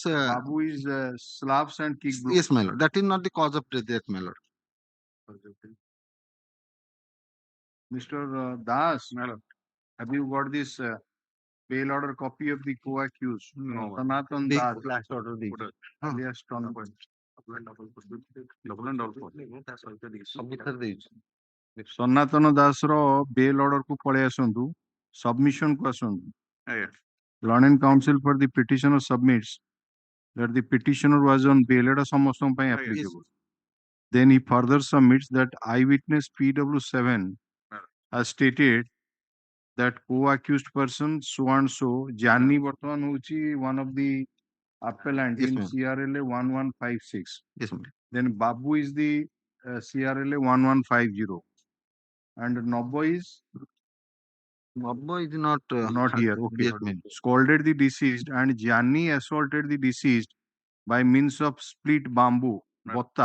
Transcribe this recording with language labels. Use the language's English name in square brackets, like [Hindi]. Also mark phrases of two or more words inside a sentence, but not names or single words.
[English] Babu is slaps and kick blows. Yes, my lord. That is not the cause of death, my lord. Mr. Das, have you got this bail order copy of the co-accused? No. Sanatan The Das. class order. Alias Ton. [Odia] ସନାତନ ଦାସର ବେଲ୍ ଅର୍ଡରକୁ ପଳେଇ ଆସନ୍ତୁ ସବମିଶନକୁ ଆସନ୍ତୁ [English] Learned Counsel for the petitioner submits that the petitioner was on bail [Odia] ଏଟା ସମସ୍ତଙ୍କ ପାଇଁ [English] applicable. Then he further submits that eyewitness PW7 has stated that co-accused person so and so Jani [Odia] ବର୍ତ୍ତମାନ ହଉଛି [English] one of the appellant in CRLA 1156. Yes, then Babu is the CRLA 1150 and Nobbo is not here. Okay. Scolded the deceased and Jani assaulted the deceased by means of split bamboo, botta.